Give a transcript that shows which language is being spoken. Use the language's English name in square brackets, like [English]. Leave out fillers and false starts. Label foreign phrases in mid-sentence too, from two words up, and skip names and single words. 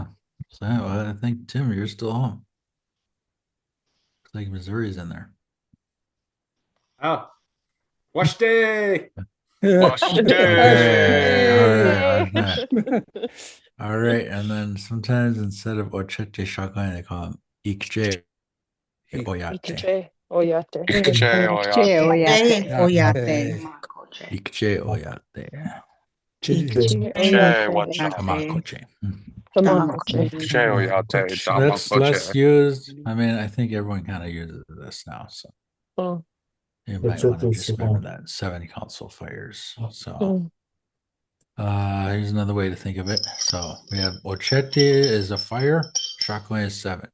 [English] So I think Tim, you're still home. Looks like Missouri's in there. Oh, wash day. All right. And then sometimes instead of [Dakota] ochete shotgun, [English] they call them [Dakota] ikje oyate. Ikche oyate. Che oyate. Oyate. Ikje oyate. Ikche oyate. Tamakoche. Tamakoche. [English] That's less used. I mean, I think everyone kind of uses this now. So Mm, you might want to just remember that 7 console fires. So mm, here's another way to think of it. So we have ochete is a fire, shotgun is 7.